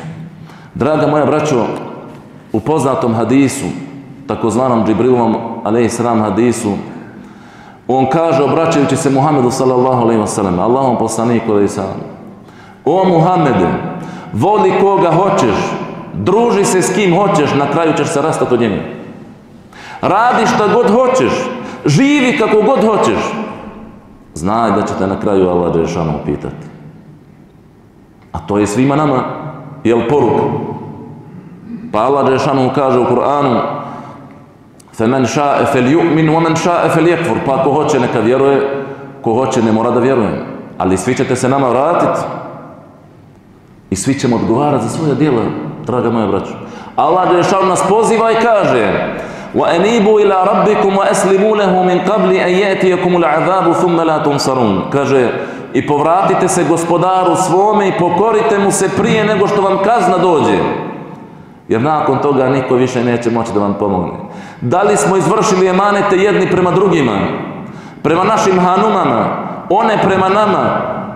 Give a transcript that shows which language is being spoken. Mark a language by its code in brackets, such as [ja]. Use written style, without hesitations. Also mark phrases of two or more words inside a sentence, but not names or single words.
[bs] Draga moja braćo, u poznatom hadisu, takozvanom Džibrilovom [ar] عليه السلام [bs] hadisu, on kaže, obraćajući se Muhammedu [ar] صلى الله عليه وسلم, [bs] Allahom poslaniku [ar] عليه السلام: [bs] o Muhammede, voli koga hoćeš, druži se s kim hoćeš, na kraju ćeš se rastati od njega. Radi šta god hoćeš, živi kako god hoćeš, znaj da će te na kraju Allah dželešanu pitati. A to je svima nama, jel poruka? Pa Allah dželešanu kaže u Kur'anu: [ar] فَمَنْ شَاءَ فَلْيُؤْمِنْ وَمَنْ شَاءَ فَلْيَكْفُرْ. [bs] Pa ako hoće neka vjeruje, ko hoće ne mora da vjeruje. Ali svi ćete se nama vratiti i svi ćemo odgovarati za svoje djela, draga moja braćo. Allah dželešanu nas poziva i kaže: [ar] وَأَنِيبُوا إِلَىٰ رَبِّكُمْ وَأَسْلِمُوا لَهُ مِنْ قَبْلِ أَنْ يَأْتِيَكُمُ الْعَذَابُ ثُمَّ لَا تُنْصَرُونَ. [bs] Kaže, i povratite se gospodaru svome i pokorite mu se prije nego što vam kazna dođe. Jer nakon toga niko više neće moći da vam pomogne. Da li smo izvršili emanete jedni prema drugima, prema našim hanumama, one prema nama?